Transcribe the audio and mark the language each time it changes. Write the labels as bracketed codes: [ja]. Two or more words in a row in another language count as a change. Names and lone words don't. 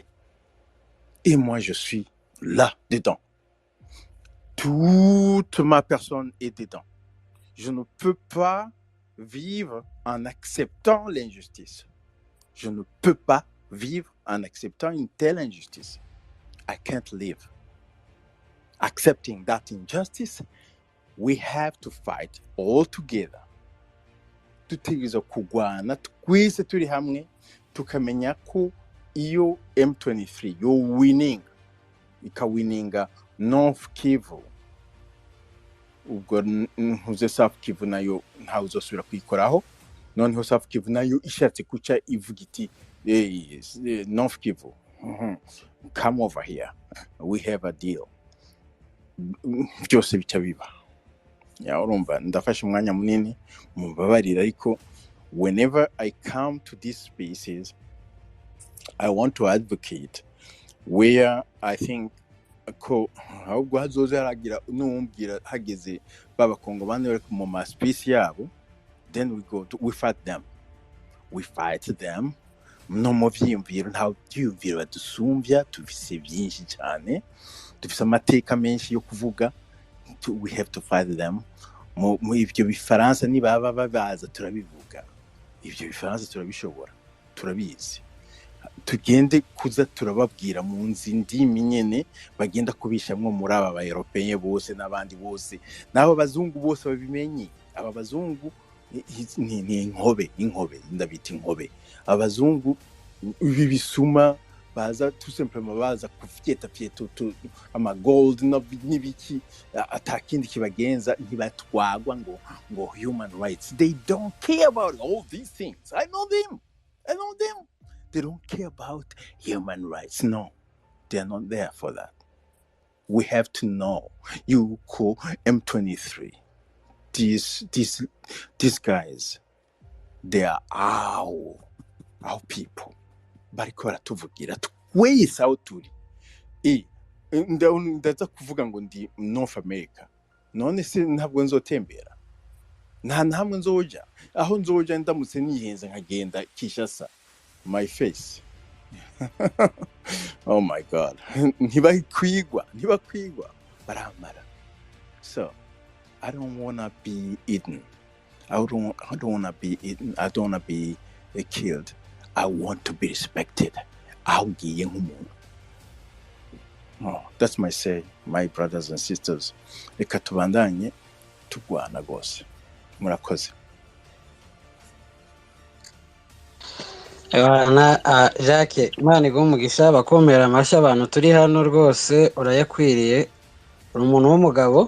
[fr] Et moi, je suis là-dedans. Toute ma personne est dedans. Je ne peux pas vivre en acceptant l'injustice. Je ne peux pas vivre en acceptant une telle injustice. [en] I can't live. Accepting that injustice, we have to fight all together. [rn] Tutegerezwa kugwana twese turi hamwe tukamenya ko iyo M23 yo winning ikawininga North Kivu, ubwo ntuze South Kivu nayo ntawe uzosubira kuyikoraho. Noneho South Kivu nayo ishatse kuca ivuga iti [en] North Kivu, come over here, we have a deal. [rn] Byose bica biba. Urumva ndafashe umwanya munini mubabarira, ariko [en] whenever I come to these spaces, I want to advocate where I think [rn] ko ahubwo hazoza haragira numbwira hageze b'abakongomani bari mu maspisi yabo, [en] then we fight them [rn] no mu vyiyumviro, nta vyiyumviro badusumbya, tufise byinshi cyane, dufise amateka menshi yo kuvuga, [en] we have to fight them. [rn] Mu ivyo bifaransa nibaba babaza turabivuga, ivyo bifaransa turabishobora, turabizi, tugende kuza turababwira mu ndimi nyene bagenda kubishamwe muri aba ba Européen bose n'abandi bose n'abo bazungu bose babimenye. Aba bazungu ni inkobe ndabita inkobe. Abazungu ibi bisuma baza [fr] tout simplement [rn] baza kufyeta ama gold n'ibiki, atakindi kibagenza, ntibatwagwa ngo [en] human rights. They don't care about all these things. I know them. They don't care about human rights. No, they are not there for that. We have to know. You call M23. These guys, they are our people. [rn] Bariko baratuvugira twese aho turi. Ndaza kuvuga ngo ndi North America. None se ntabwo nzotembera. Nta hamwe nzoja. Aho nzoja ndamutse nihenze nkagenda Kishasa. [en] My face. Oh my God. [rn] Ntibakwigwa baramara. [en] So I don't want to be eaten. I don't want to be eaten. I don't want to be killed. I want to be respected. Oh, that's my say, my brothers and sisters. [rn] Reka tubandanye tugwana gose. Murakoze. Jacques, Imana iguhe umugisha, bakomera amashyi abantu turi hano rwose urayakwiriye, uri umuntu w'umugabo.